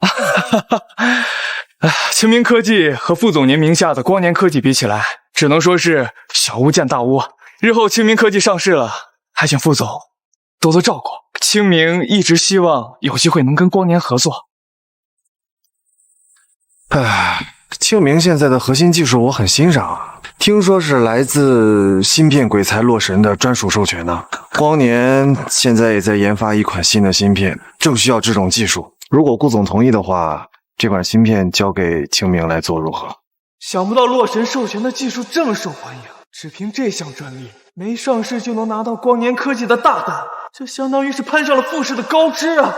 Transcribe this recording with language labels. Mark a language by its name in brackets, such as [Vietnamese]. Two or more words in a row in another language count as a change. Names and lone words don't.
[Chinese] 清明科技和傅总您名下的光年科技比起来，只能說是小巫見大巫。日後清明科技上市了，還請傅总多多照顧。清明一直希望有機会能跟光年合作。清明现在的核心技術我很欣賞啊，聽說是來自芯片鬼才洛神的專屬授權呢。光年現在也在研發一款新的芯片，正需要這種技術。如果顧總同意的話，這款芯片交給清明來做如何？想不到洛神授權的技術這麼受歡迎，只憑這項專利，沒上市就能拿到光年科技的大單，這相當於是攀上了傅氏的高枝啊！